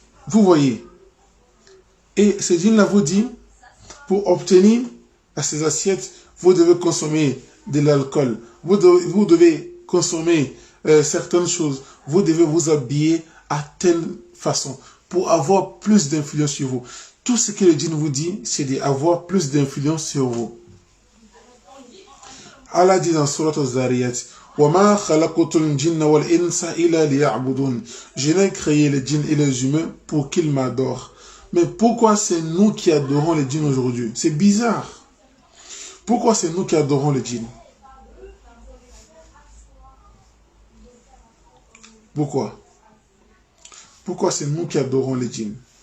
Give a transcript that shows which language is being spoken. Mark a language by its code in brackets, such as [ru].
[fr] Vous voyez. Et ce djinn-là vous dit, pour obtenir à ces assiettes, vous devez consommer de l'alcool. Vous devez consommer certaines choses. Vous devez vous habiller à telle façon pour avoir plus d'influence sur vous. Tout ce que le djinn vous dit, c'est d'avoir plus d'influence sur vous. Allah dit dans Surat Al-Zariyat, [ar] وَمَا خَلَقْتُ الْجِنَّ وَالْإِنسَ إِلَّا لِيَعْبُدُونَ. [fr] Je n'ai créé les djinns et les humains pour qu'ils m'adorent. Mais pourquoi c'est nous qui adorons les djinns aujourd'hui? C'est bizarre. Pourquoi c'est nous qui adorons les djinns? Pourquoi? Pourquoi c'est nous qui adorons les djinns?